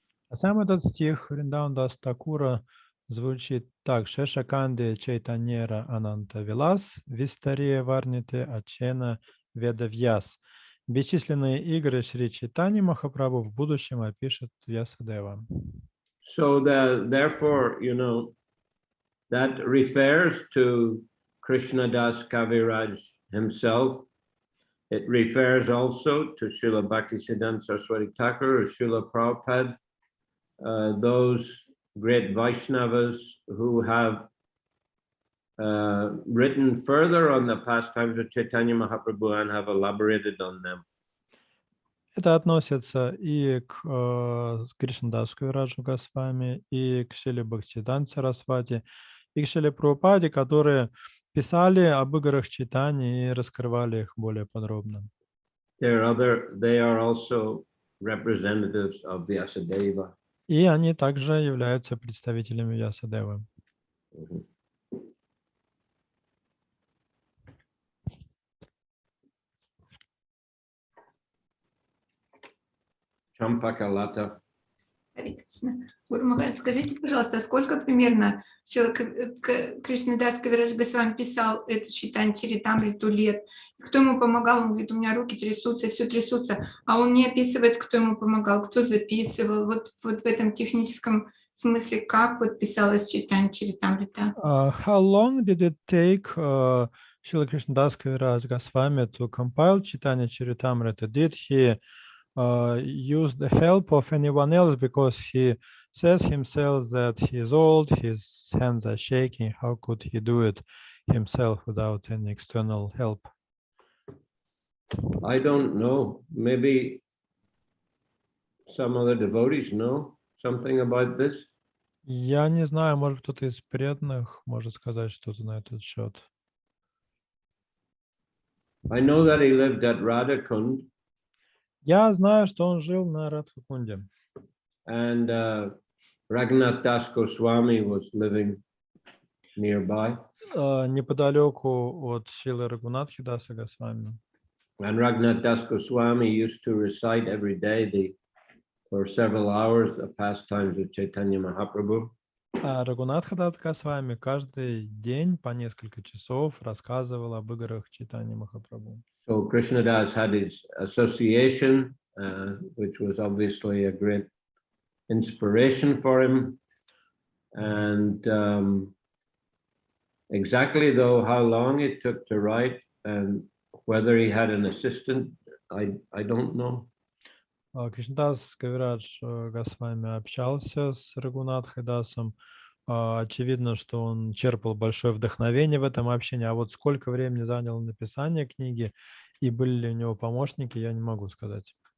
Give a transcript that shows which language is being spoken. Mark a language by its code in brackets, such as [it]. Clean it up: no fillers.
[ru] А сам этот стих Вриндаван Дас Такура звучит так: Шеша Канде Чайтаньера Ананта Вилас Вистария Варните Ачена Веда Вьяс. Бесчисленные игры Шри Чайтаньи Махапрабху в будущем опишет Вьясадева. [en] So therefore, that refers to Krishnadas Kaviraj himself. It refers also to Srila Bhaktisiddhanta Saraswati Thakur or Srila Prabhupada, those great Vaishnavas who have written further on the pastimes of Chaitanya Mahaprabhu and have elaborated on them. [ru] Это относится и к Кришнадасу Кавираджу Госвами, и к Шриле Бхактисиддханте Сарасвати, и к Шриле Прабхупаде, которые писали об играх читания и раскрывали их более подробно. [en] They are also representatives of Vyasadeva. [ru] И они также являются представителями Вьясадевы. Champakalata. Гуру Махарадж, скажите, пожалуйста, сколько примерно Кришнадас Кавирадж Госвами писал эту Чайтанью Чаритамриту лет? Кто ему помогал? Он говорит, у меня руки трясутся, все трясутся. А он не описывает, кто ему помогал, кто записывал. Вот в этом техническом смысле, как вот писалась Чайтанью Чаритамрита? [en] How long did it take Srila Krishnadas Kaviraj Goswami to compile Chaitanya Charitamrita? Did he use the help of anyone else, because he says himself that he is old, his hands are shaking? How could he do it himself without any external help? I don't know. Maybe some other devotees know something about this. [ru] Я не знаю, может, кто-то из преданных может сказать что-то на этот счет. [en] I know that he lived at Radhakund. [ru] Я знаю, что он жил на Радхакунде. [en] And Raghunath Das Goswami was living nearby. [ru] Неподалеку от Шрилы Рагунатхи Даса Госвами. [en] And Raghunath Das Goswami used to recite every day for several hours the pastimes of Chaitanya Mahaprabhu. [ru] Рагунатха Дас Госвами каждый день по несколько часов рассказывал об играх Чайтаньи Махапрабху. [en] So Krishnadas had his association, which was obviously a great inspiration for him. And exactly though how long it took to write and whether he had an assistant, I don't know. [ru] Кришнадас Кавирадж Госвами общался с Рагунатхой Дасом. Очевидно, что он черпал большое вдохновение в этом общении. А вот сколько времени заняло написание книги и были ли у него помощники, я не могу сказать.